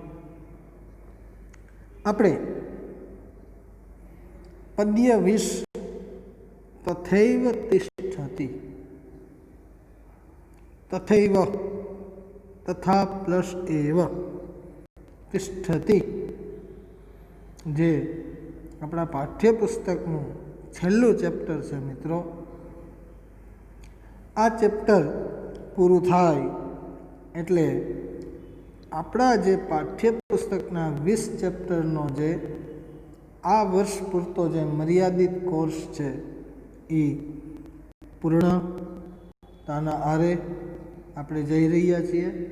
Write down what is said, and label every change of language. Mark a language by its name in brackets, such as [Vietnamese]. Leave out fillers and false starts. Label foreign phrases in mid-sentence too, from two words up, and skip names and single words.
[Gujarati] આપણે [Sanskrit] पद्य 20 तथैव तिष्ठति, तथैव तथा प्लस एव तिष्ठति [Gujarati] જે અપના પાઠ્યપુસ્તકનું છેલ્લું ચેપ્ટર છે મિત્રો। આ ચેપ્ટર પૂરું થાય એટલે આપણા જે પાઠ્યપુસ્તકના 20 ચેપ્ટરનો જે આ વર્ષ પૂરતો જે મર્યાદિત કોર્સ છે એ પૂર્ણતાના આરે આપણે જઈ રહ્યા છીએ।